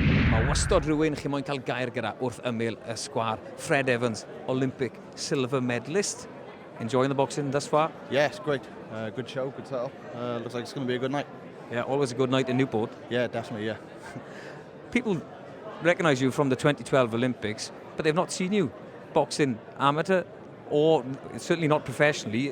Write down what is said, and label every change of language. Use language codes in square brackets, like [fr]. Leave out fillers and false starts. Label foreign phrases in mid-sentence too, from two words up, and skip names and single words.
[cy] Mae wastod rhywun chi moyn cael gair gyda wrth ymyl y sgwar. [en] Fred Evans, Olympic silver medalist. Enjoying the boxing thus far? Yeah, it's great. Good show, good setup. Looks like it's going to be a good night. Yeah, always a good night in Newport. Yeah, definitely, yeah. People recognise you from the 2012 Olympics, but they've not seen you boxing amateur, or certainly not professionally.